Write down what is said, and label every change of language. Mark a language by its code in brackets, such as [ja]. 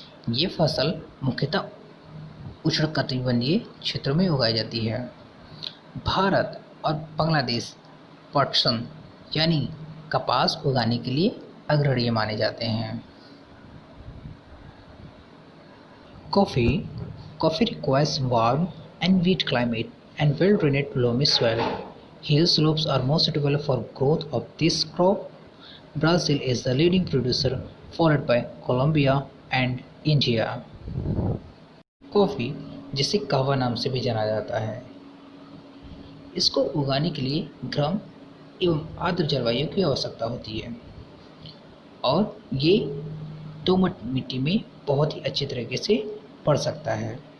[hi] ये फसल मुख्यतः उष्णकटिबंधीय क्षेत्रों में उगाई जाती है। भारत और बांग्लादेश पटसन यानी कपास उगाने के लिए अग्रणीय माने जाते हैं। [en] Coffee requires warm and wet climate and well-drained loamy soil. Hill slopes are more suitable for growth of this crop. Brazil is the leading producer, followed by Colombia and India. [hi] Coffee, जिसे कहवा नाम से भी जाना जाता है, इसको उगाने के लिए गर्म एवं आर्द्र जलवायु की आवश्यकता होती है और ये दोमट मिट्टी में बहुत ही अच्छी तरीके से बढ़ सकता है।